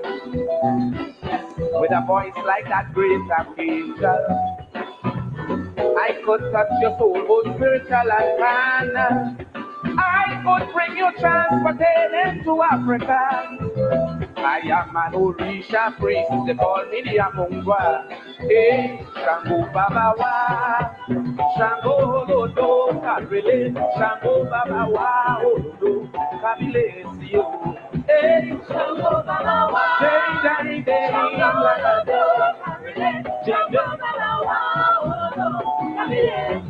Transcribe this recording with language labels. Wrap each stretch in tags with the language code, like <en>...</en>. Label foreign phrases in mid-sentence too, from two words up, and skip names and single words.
<en>With a voice like that great archangel, I could touch your soul, both spiritual and carnal. I could bring you transported into Africa. I am an Orisha priest, they call me the Amungwa.</en> <yo>Hey, Shango Baba Wa, Shango Lodo, Karele, Shango Baba Wa, Olodo, Kabile, Sio. Hey, Shango Baba Wa, day, day, day, Shango Lodo, Karele, Shango Baba Wa, Olodo, Kabile,</yo>